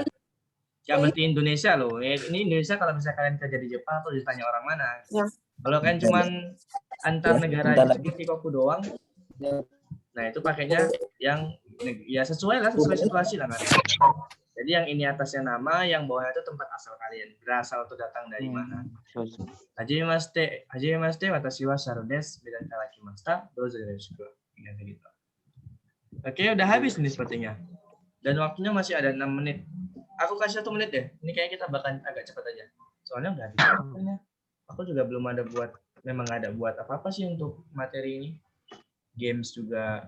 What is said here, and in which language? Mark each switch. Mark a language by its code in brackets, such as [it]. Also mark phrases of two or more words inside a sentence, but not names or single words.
[id] Ya berarti Indonesia loh. Ini Indonesia kalau misalnya kalian kerja di Jepang atau ditanya orang mana. Ya. Kalau kalian cuman antar negara aja seperti Koku doang, nah itu pakainya yang ya sesuai situasi lah kan. Jadi yang ini atasnya nama, yang bawahnya itu tempat asal kalian, berasal atau datang dari mana. [ja] はじめまして、私はSharuです、Medanから来ました、どうぞよろしく. [id] Gitu. Oke, udah habis nih sepertinya. Dan waktunya masih ada 6 menit. Aku kasih 1 menit deh. Ini kayaknya kita bakal agak cepat aja. Soalnya udah habis waktunya. Aku juga belum ada memang ada buat apa-apa sih untuk materi ini. Games juga.